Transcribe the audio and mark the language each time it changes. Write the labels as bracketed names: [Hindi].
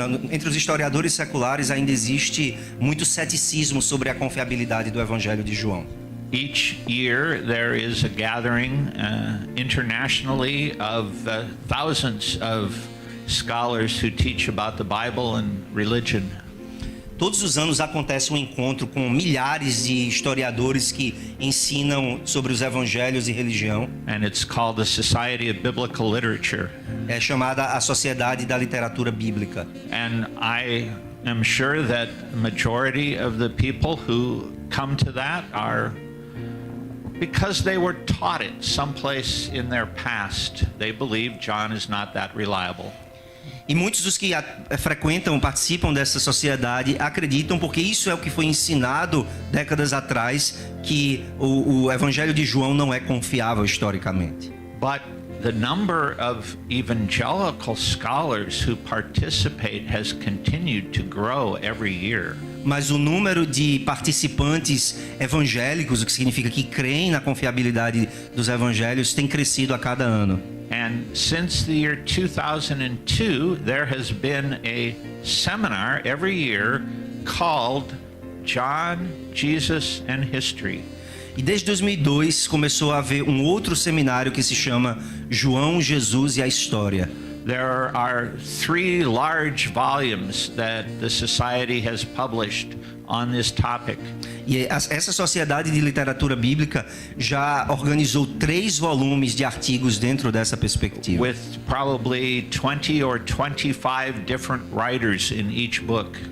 [Portuguese] Entre os historiadores seculares ainda existe muito ceticismo sobre a confiabilidade do Evangelho de João. [English] Each year there is a gathering internationally of thousands of scholars who teach about the Bible and religion. [Portuguese] Todos os anos acontece um encontro com milhares de historiadores que ensinam sobre os evangelhos e religião. [English] And it's called the Society of Biblical Literature. [Portuguese] É chamada a Sociedade da Literatura Bíblica. [English] And I am sure that the majority of the people who come to that are because they were taught it someplace in their past. They believe John is not that reliable. [Portuguese] E muitos dos que participam dessa sociedade acreditam, porque isso é o que foi ensinado décadas atrás, que o Evangelho de João não é confiável historicamente. [English] But the number of evangelical scholars who participate has continued to grow every year. [Portuguese] Mas o número de participantes evangélicos, o que significa que creem na confiabilidade dos evangelhos, tem crescido a cada ano. [English] And since the year 2002, there has been a seminar every year called John, Jesus and History. [Portuguese] E desde 2002 começou a haver um outro seminário que se chama João, Jesus e a História. [English] There are 3 large volumes that the society has published on this topic. [Portuguese] E essa sociedade de literatura bíblica já organizou 3 volumes de artigos dentro dessa perspectiva. [English] With probably 20 or 25 different writers in each book.